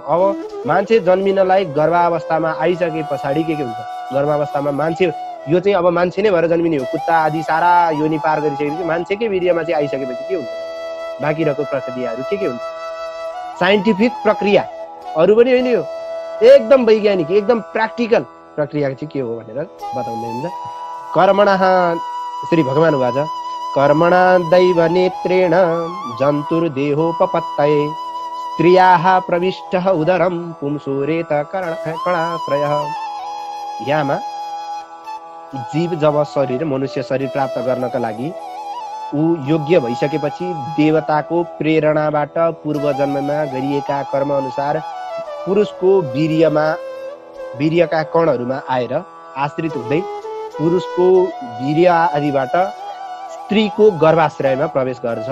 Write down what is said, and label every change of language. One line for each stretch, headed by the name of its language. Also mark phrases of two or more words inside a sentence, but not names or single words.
Nepali: अब मान्छे जन्मिनलाई गर्भावस्थामा आइसके पछाडि के हुन्छ, गर्भावस्थामा मान्छे यो चाहिँ अब मान्छे नै भएर जन्मिने हो। कुत्ता आदि सारा योनि पार गरिसकेपछि मान्छेकै वीर्यमा चाहिँ आइसकेपछि के हुन्छ, बाँकी रहेको प्रक्रियाहरू के हुन्छ, साइन्टिफिक प्रक्रिया अरू पनि होइन, यो एकदम वैज्ञानिक एकदम प्र्याक्टिकल प्रक्रिया चाहिँ के हो भनेर बताउँदै हुन्छ।
Sanskrit: कर्मणः श्री भगवान वाच कर्मणा दैव नेत्रेण जन्तुर्देहोपपत्तये स्त्रियाः प्रविष्टः उदरं पुंसोरेत कणात्रयः।
Nepali: यहाँमा जीव जब शरीर मनुष्य शरीर प्राप्त गर्नका लागि ऊ योग्य भइसकेपछि देवताको प्रेरणाबाट पूर्व जन्ममा गरिएका कर्म अनुसार पुरुषको वीर्यका कणहरूमा आएर आश्रित हुँदै पुरुषको वीर्य आदिबाट स्त्रीको गर्भाश्रयमा प्रवेश गर्छ।